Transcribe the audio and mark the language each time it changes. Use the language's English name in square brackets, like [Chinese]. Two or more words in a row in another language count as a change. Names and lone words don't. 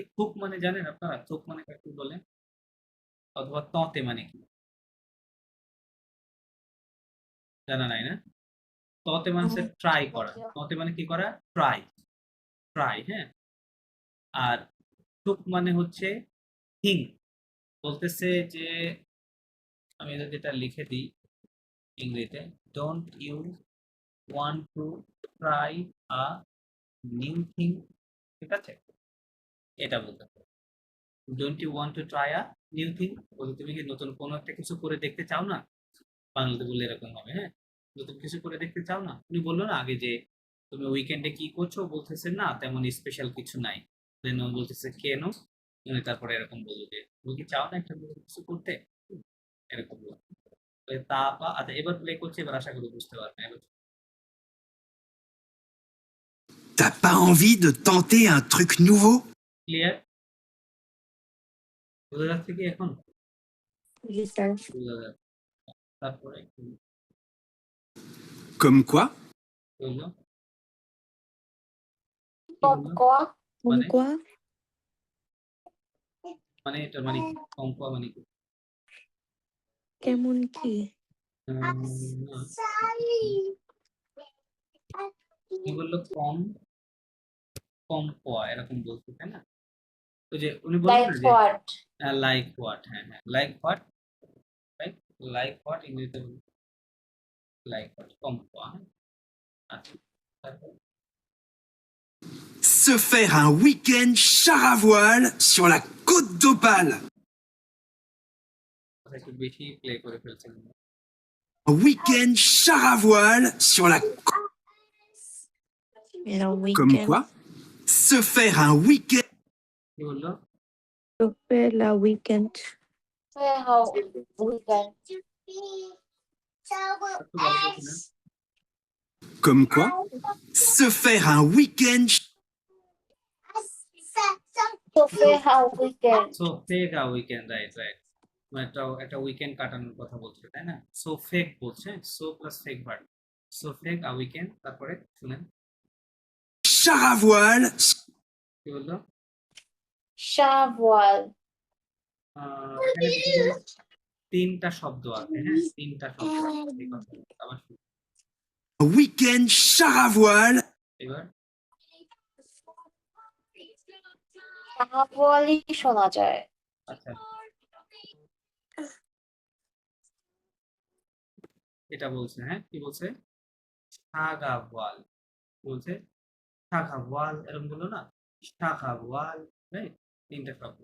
[Bangla] থুক মানে জানেন আপনারা? থুক মানে কি বলেন? অথবা ততে মানে কি জানা নাই না? ততে মানে ট্রাই করা, ততে মানে কি করা? ট্রাই, ট্রাই, হ্যাঁ। আর টুক মানে হচ্ছে থিঙ্ক, বলতেছে যে আমি যদি এটা লিখে দিই ইংরেজিতে, [English] Don't you want to try a new thing, [Bangla] ঠিক আছে? এটা বলতে হবে, [English] Don't you want to try a new thing, [Bangla] বলতে তুমি কি নতুন কোনো একটা কিছু করে দেখতে চাও না? বাংলাতে বললে এরকম হবে, হ্যাঁ নতুন কিছু করে দেখতে চাও না। উনি বললো না আগে যে তুমি উইকেন্ডে কি করছো, বলতেছে না তেমন স্পেশাল কিছু নাই, দেন ও বলতেছে কেন, উনি তারপরে এরকম বললো যে তুমি কি চাও না একটা নতুন কিছু করতে, এরকম বললো। তা বা আচ্ছা এবার প্লে করছি, এবার আশা করি বুঝতে পারবেন। এবার [French] T'as pas envie de tenter un truc nouveau? [Bangla] ক্লিয়ার? বোঝা যাচ্ছে কি এখন? [French] Oui, ça. [Bangla] বোঝা যাচ্ছে। তারপরে একটু [French] Comme quoi? [Bangla] বললো কতকয়া [French] Comme [Bangla] মানে [French] quoi? [Bangla] মানে এটা মানে কি? কম্পা মানে কি? কেমন কি? না, কি বললো? [French] comme comme quoi [Bangla] এরকম বলছে, তাই না? ওই যে উনি বললেন লাইক না যে হোয়াট [English] like what, [Bangla] হ্যাঁ হ্যাঁ [English] like what, right? like what [Bangla] ইংরেজিতে [English] like what, [French] comme quoi, [Bangla] হ্যাঁ আচ্ছা তারপর [French] Se faire un week-end char à voile sur la côte d'Opale. [Bangla] একটু বেশি প্লে করে ফেলছেন। [French] Un week-end char à voile sur la... [Bangla] এরা [French] Comme [Bangla] উইকেন্ড [French] quoi, se faire un week-end... [Bangla] কি বললো? লা উইকেন্ড how weekend একটু ভালো করে শুনেন। [French] Comme quoi, se faire un week-end... to fair how weekend [Bangla] সো ফেক আ উইকেন্ড, [English] right right, [Bangla] একটা উইকেন্ড কাটানোর কথা বলছে, তাই না? সো ফেক বলছে, সো প্লাস ফেক ভার্ব, সো ফেক আ উইকেন্ড। তারপরে শুনেন [French] char à voile [Bangla] কি বললো? [French] শাহওয়াল [Bangla] এখানে দেখুন তিনটা শব্দ আছে, হ্যাঁ, তিনটা শব্দ আছে, এই কথা আবার শুনুন। [French] un week-end char à voile [Bangla] এবার শাহওয়ালই শোনা যায় আচ্ছা, এটা বলছে, হ্যাঁ, কি বলছে? সাগাওয়াল বলছে, সাগাওয়াল এরকম বললো না, সাগাওয়াল, রাইট, তিনটা শব্দ।